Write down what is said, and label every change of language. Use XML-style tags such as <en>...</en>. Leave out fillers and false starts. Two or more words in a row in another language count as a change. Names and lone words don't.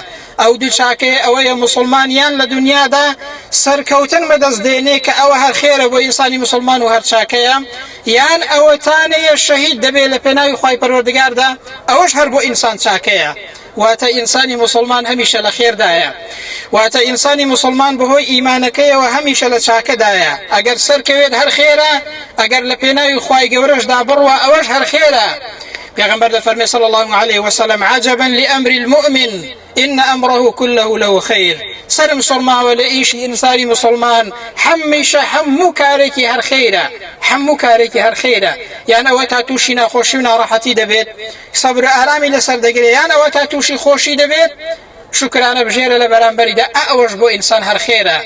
<ckb>ئەو دوو چاکەیە ئەوەیە مسلمانیان لە دنیادا سەرکەوتن بەدەست دێنێ کە ئەوە هەر خێرە بۆ ئینسانی مسلمان و هەر چاکەیە، یان ئەوەتانەیە شەهید دەبێت لە پێناوی خوای پەروەردگاردا، ئەوەش هەر بۆ ئینسان چاکەیە. واتە ئینسانی مسلمان هەمیشە لە خێردایە، واتە ئینسانی مسلمان بەهۆی ئیمانەکەیەوە هەمیشە لە چاکەدایە. ئەگەر سەرکەوێت هەر خێرە، ئەگەر لە پێناوی خوای گەورەشدا بڕوە ئەوەش هەر خێرە. پێغەمبەر دەفەرمێ</ckb> <ar>صلی الله عليه وسلم عجبا لأمر المؤمن إن أمره كله له خير.</ar> <ckb>سرم سرماوە لە ئیشی ئینسانی مسلمان هەمیشە هەموو کارێکی هەر خێرە، هەموو کارێکی هەر خێرە. یان ئەوە تا تووشی ناخۆشی و ناڕەحەتی دەبێت سەبر ئارامی لەسەر دەگرێت، یان ئەوە تا تووشی خۆشی دەبێت شکرانە بژێرە لە بەرامبەریدا، ئەوەش بۆ ئینسان هەر خێرە.</ckb>